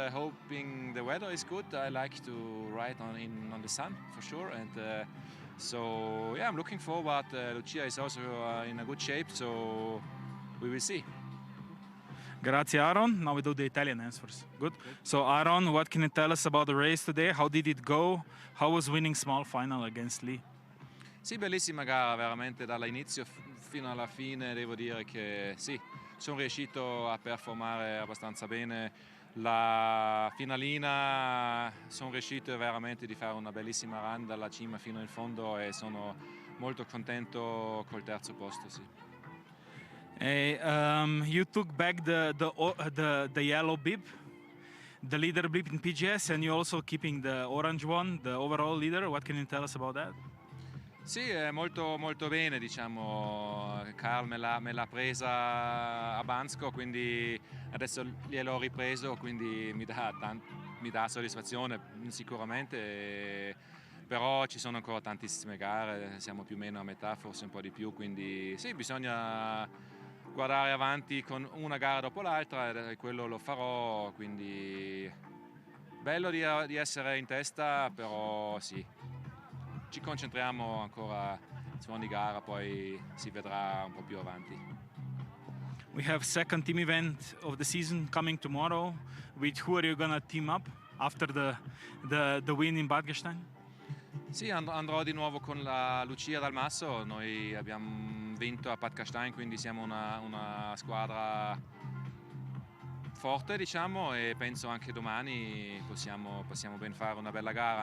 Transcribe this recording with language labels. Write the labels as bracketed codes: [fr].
[en] Hoping the weather is good. I like to ride on the sun for sure, and so yeah, I'm looking forward. Lucia is also in a good shape, so we will see. [it] Grazie, Aaron. [en] Now we do the Italian answers. Good. So, Aaron, what can you tell us about the race today? How did it go? How was winning small final against Lee? [it] Sì, bellissima gara, veramente dall'inizio fino alla fine devo dire che sì, sono riuscito a performare abbastanza bene. La finalina sono riuscito veramente di fare una bellissima run dalla cima fino in fondo e sono molto contento col terzo posto, sì. [en] You took back the yellow bib, the leader bib in PGS, and you also keeping the orange one, the overall leader. What can you tell us about that? [it] Sì, molto, molto bene, diciamo. Karl me l'ha presa a Bansko, quindi adesso gliel'ho ripreso, quindi mi dà soddisfazione sicuramente. Però ci sono ancora tantissime gare, siamo più o meno a metà, forse un po' di più, quindi sì, bisogna guardare avanti con una gara dopo l'altra e quello lo farò, quindi bello di essere in testa, però sì, ci concentriamo ancora su ogni gara, poi si vedrà un po' più avanti. [en] We have second team event of the season coming tomorrow. With who are you gonna team up after the win in Bad Gastein? [it] Sì, andrò di nuovo con la Lucia Dalmasso. Noi abbiamo vinto a Bad Gastein, quindi siamo una squadra forte, diciamo, e penso anche domani possiamo ben fare una bella gara.